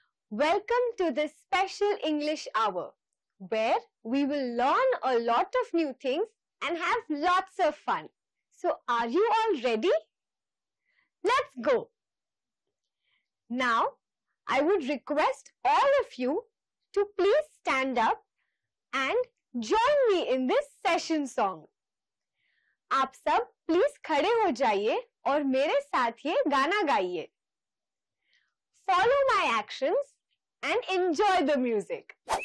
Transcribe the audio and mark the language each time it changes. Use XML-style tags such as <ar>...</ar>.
<en>Welcome to this special English hour where we will learn a lot of new things and have lots of fun. So are you all ready? Let's go. Now I would request all of you to please stand up and join me in this session song.</en> <hi>आप सब please खड़े हो जाइए और मेरे साथ ये गाना गाइए.</hi> <en>Follow my actions and enjoy the music.</en>